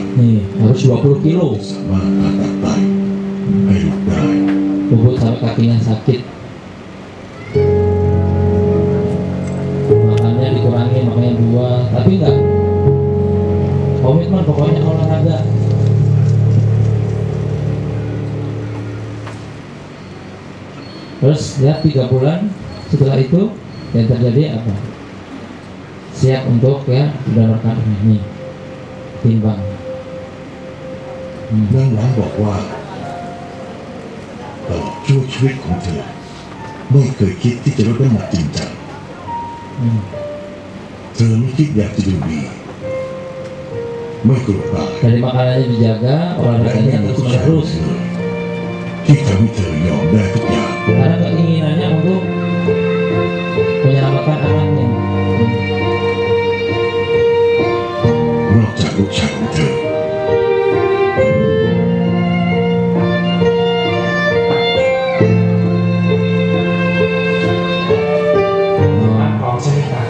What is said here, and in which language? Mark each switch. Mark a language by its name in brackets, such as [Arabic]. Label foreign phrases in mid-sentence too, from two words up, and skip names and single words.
[Indonesian] Nih harus 20 kilo. [Thai] สามารถผ่าตัดไตให้ลูกได้ [Indonesian] Bubut sampai kakinya sakit. Makannya dikurangi, makanya 2. Tapi enggak komitmen, pokoknya olahraga. Terus ya 3 bulan setelah itu yang terjadi apa? Siap untuk ya mendonorkan ini timbang. [Thai] นางหวังบอกว่าตลอดช่วงชีวิตของเธอไม่เคยคิดที่จะลดน้ำหนักจริงจัง เธอไม่คิดอยากจะดูดีไม่กลัวตาย [Indonesian] Dari makanannya dijaga, [Thai] และไม่ [Indonesian] olahraganya [Thai] มี [Indonesian] terus [Thai] ผู้ชายคน [Indonesian] menerus. [Thai] ไหนที่ทำให้เธอยอมได้ทุกอย่าง [Indonesian] Karena keinginannya untuk menyelamatkan anaknya. [Thai] นอกจากลูกชายของเธอ ของใช่ไหมครับ